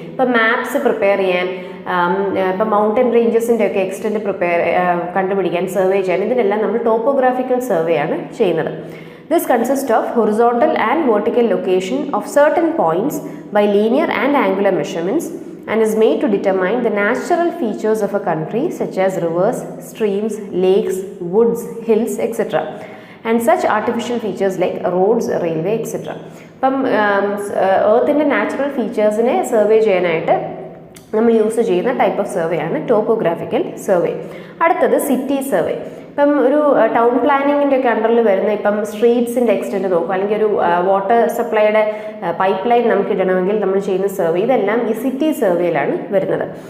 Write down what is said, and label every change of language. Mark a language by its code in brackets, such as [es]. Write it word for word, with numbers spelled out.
[ml] ഇപ്പോൾ maps prepare ചെയ്യാൻ, ഇപ്പോൾ മൗണ്ടൻ റേഞ്ചസിൻ്റെ ഒക്കെ എക്സ്റ്റെൻറ്റ് പ്രിപ്പയർ കണ്ടുപിടിക്കാൻ, സർവേ ചെയ്യാൻ, ഇതിനെല്ലാം നമ്മൾ ടോപ്പോഗ്രാഫിക്കൽ സർവേ ആണ് ചെയ്യുന്നത്. [en] This consist of horizontal and vertical location of certain points by linear and angular measurements and is made to determine the natural features of a country such as rivers, streams, lakes, woods, hills, et cetera. and such artificial features like roads, railway, et cetera. [ml] അപ്പം എർത്തിൻ്റെ natural ഫീച്ചേഴ്സിനെ survey ചെയ്യാനായിട്ട് നമ്മൾ use ചെയ്യുന്ന type of survey ആണ് topographical survey. അടുത്തത് city survey. ഇപ്പം ഒരു ടൗൺ പ്ലാനിങ്ങിൻ്റെ ഒക്കെ അണ്ടറിൽ വരുന്ന ഇപ്പം സ്ട്രീറ്റ്സിൻ്റെ എക്സ്റ്റെൻറ്റ് നോക്കുക, അല്ലെങ്കിൽ ഒരു വാട്ടർ സപ്ലൈയുടെ പൈപ്പ് ലൈൻ നമുക്ക് ഇടണമെങ്കിൽ നമ്മൾ ചെയ്യുന്ന സർവേ, ഇതെല്ലാം ഈ സിറ്റി സർവേയിലാണ് വരുന്നത്.